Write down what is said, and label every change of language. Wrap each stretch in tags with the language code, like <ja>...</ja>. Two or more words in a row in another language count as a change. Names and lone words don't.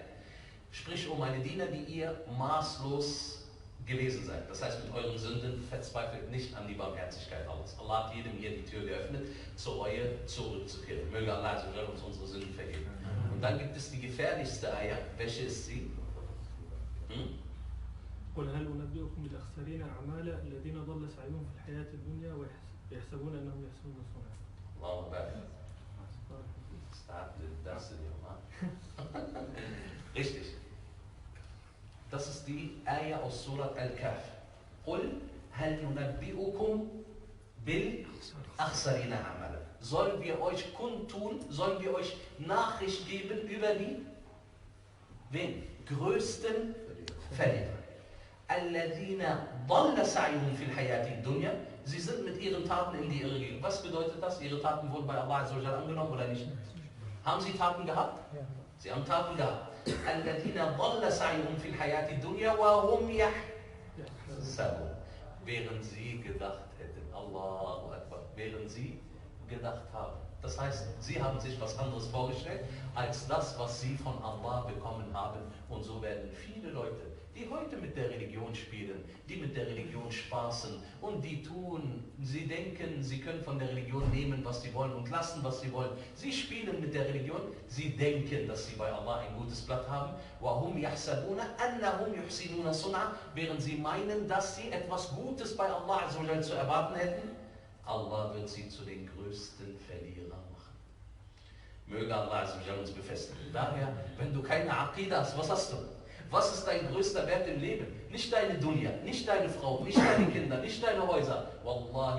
<de>Sprich, meine Diener, die ihr maßlos gewesen seid. Das heißt, mit euren Sünden verzweifelt nicht an die Barmherzigkeit Allahs. Allah hat jedem hier die Tür geöffnet, zur Reue zurückzukehren. Möge Allah uns unsere Sünden vergeben. Und dann gibt es die gefährlichste Ayah. Welche ist sie?</de> <ar>قل هل أنبئكم بالأخسرين أعمالا الذين ضل سعيهم في الحياة الدنيا ويحسبون أنهم يحسنون صنعا. الله أكبر.</ar> <de>Richtig. Das ist die Ayah aus Surat Al-Kahf.</de> <ar>قل هل ننبئكم بالأخسرين أعمالا.</ar> <de>Sollen wir euch kundtun, sollen wir euch Nachricht geben über die größten Verlierer.</de> <ar>الذين ضل سعيهم في الحياة الدنيا.</ar> <de>Sie sind mit ihren Taten in die Irre gegangen. Was bedeutet das? Ihre Taten wurden bei Allah</de> <ar>عز وجل</ar> <de>angenommen oder nicht? Haben sie Taten gehabt? Ja. Sie haben Taten gehabt.</de> <ar>الذين ضل سعيهم في الحياة الدنيا وهم يحسبون.</ar> <de>Während sie gedacht hätten,</de> <ar>الله أكبر,</ar> <de>während sie gedacht haben. Das heißt, sie haben sich was anderes vorgestellt, als das, was sie von Allah bekommen haben. Und so werden viele Leute, die heute mit der Religion spielen, die mit der Religion spaßen und die tun, sie denken, sie können von der Religion nehmen, was sie wollen und lassen, was sie wollen. Sie spielen mit der Religion, sie denken, dass sie bei Allah ein gutes Blatt haben.</de> <ar>وَهُمْ يَحْسَبُونَ أَنَّهُمْ يُحْسِنُونَ صُنْعًا.</ar> <de>Während sie meinen, dass sie etwas Gutes bei Allah</de> <ar>عز وجل</ar> <de>zu erwarten hätten. Allah wird sie zu den größten Verlierern machen. Möge Allah</de> <ar>عز وجل</ar> <de>uns befestigen. Daher, wenn du keine Aqiedah hast, was hast du? Was ist dein größter Wert im Leben? Nicht deine Dunya, nicht deine Frau, nicht deine Kinder, nicht deine Häuser.</de>